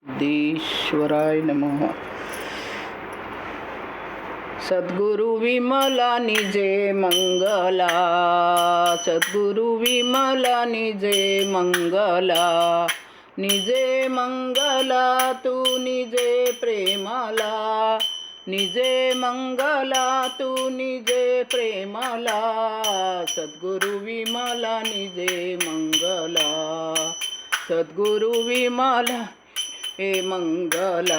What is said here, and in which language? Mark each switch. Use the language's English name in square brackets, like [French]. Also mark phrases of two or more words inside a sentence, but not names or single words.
[Sanskrit] सिद्धेश्वराय नमः. [Marathi] सद्गुरु विमला निजे मंगला, सद्गुरु विमला निजे मंगला, निजे मंगला तू निजे प्रेमला, निजे मंगला तू निजे प्रेमला, सद्गुरु विमला निजे मंगला, सद्गुरु विमला हे मंगला.